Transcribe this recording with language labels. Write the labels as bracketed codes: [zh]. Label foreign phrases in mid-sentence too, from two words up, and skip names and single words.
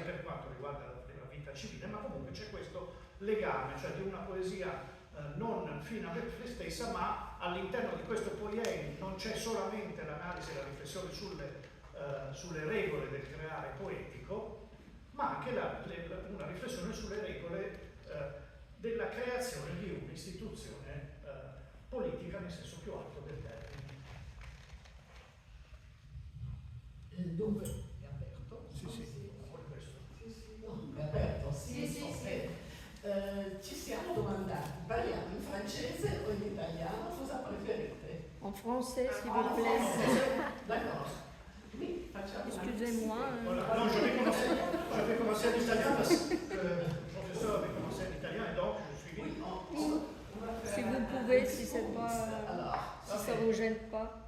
[it] per quanto riguarda la vita civile, ma comunque c'è questo legame, cioè di una poesia non fine a se stessa, ma all'interno di questo poema non c'è solamente l'analisi e la riflessione sulle regole del creare poetico, ma anche una riflessione sulle regole della creazione di un'istituzione politica nel senso più alto del termine. Dunque, è aperto? Sì, questo. No, è aperto, sì. Ci siamo domandati, parliamo in francese o in italiano? Cosa preferite? [fr] En français, s'il vous plaît. D'accord. Oui, facciamo. Excusez-moi. Voilà. Non, je vais commencer en italien parce que le professeur avait commencé en italien et donc je suis Oui, Si vous pouvez, si c'est pas, si ça vous gêne pas.